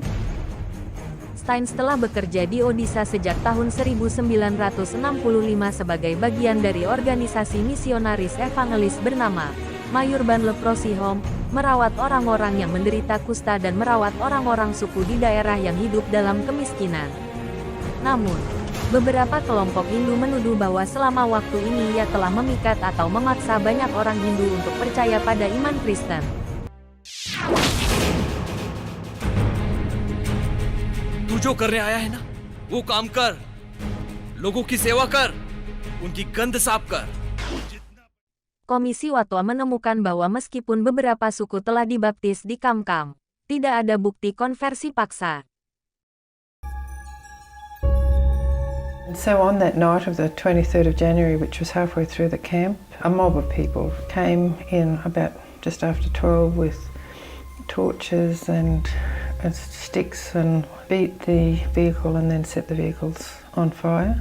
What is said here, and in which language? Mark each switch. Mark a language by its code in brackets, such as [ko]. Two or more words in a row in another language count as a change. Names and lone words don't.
[id] Staines telah bekerja di Odisha sejak tahun 1965 sebagai bagian dari organisasi misionaris evangelis bernama Mayurban Leprosy Home, merawat orang-orang yang menderita kusta dan merawat orang-orang suku di daerah yang hidup dalam kemiskinan. Namun, beberapa kelompok Hindu menuduh bahwa selama waktu ini ia telah memikat atau memaksa banyak orang Hindu untuk percaya pada iman Kristen. [hi] तू जो करने आया है ना, वो काम कर, लोगों की सेवा कर, उनकी गंध साफ कर. [id] Komisi Fatwa menemukan bahwa meskipun beberapa suku telah dibaptis di Kam-Kam, tidak ada bukti konversi paksa. [en] So on that night of the 23rd of January, which was halfway through the camp, a mob of people came in about just after 12 with torches and sticks and beat the vehicle and then set the vehicles on fire.